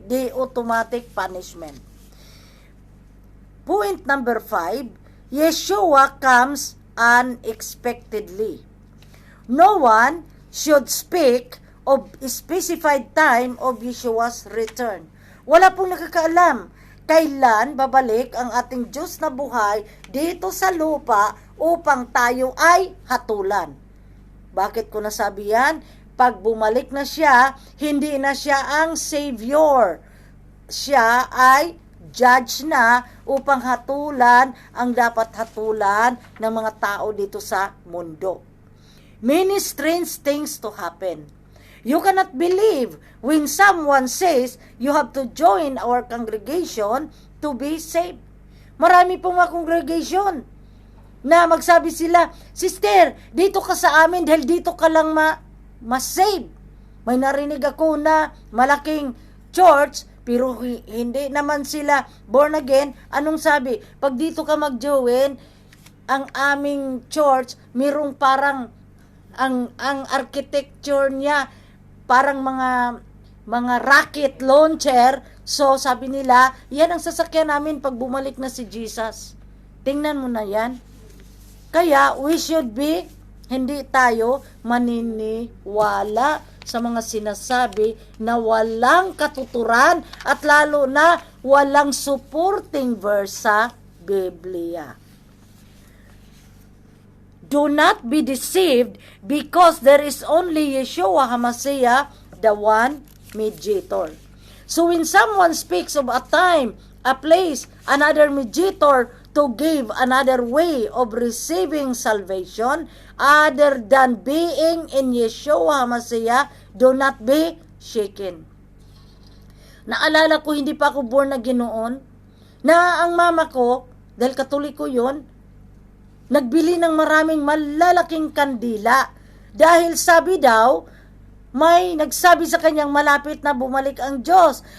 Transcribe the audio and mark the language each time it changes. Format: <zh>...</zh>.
<en>The automatic punishment. Point number 5, Yeshua comes unexpectedly. No one should speak of specified time of Yeshua's return.</en> <tl>Wala pong nakakaalam kailan babalik ang ating Diyos na buhay dito sa lupa upang tayo ay hatulan. Bakit ko nasabi yan? Pag bumalik na siya, hindi na siya ang Savior. Siya ay judge na upang hatulan ang dapat hatulan ng mga tao dito sa mundo.</tl> <en>Many strange things to happen. You cannot believe when someone says you have to join our congregation to be saved.</en> <tl>Marami pong mga congregation na magsabi sila, Sister, dito ka sa amin dahil dito ka lang ma-save. May narinig ako na malaking church, pero hindi naman sila born again. Anong sabi? Pag dito ka mag-join, ang aming church, mirong parang, ang architecture niya, parang mga rocket launcher. So, sabi nila, yan ang sasakyan namin pag bumalik na si Jesus. Tingnan mo na yan. Kaya,</tl> <en>we should be,</en> <tl>hindi tayo maniniwala sa mga sinasabi na walang katuturan at lalo na walang supporting verse sa Biblia.</tl> <en>Do not be deceived because there is only Yeshua HaMashiach, the one mediator. So when someone speaks of a time, a place, another mediator to give another way of receiving salvation other than being in Yeshua HaMashiach, do not be shaken.</en> <tl>Naalala ko, hindi pa ako born na Ginoon, na ang mama ko, dahil Katoliko yun, nagbili ng maraming malalaking kandila dahil sabi daw, may nagsabi sa kanyang malapit na bumalik ang Diyos.</tl>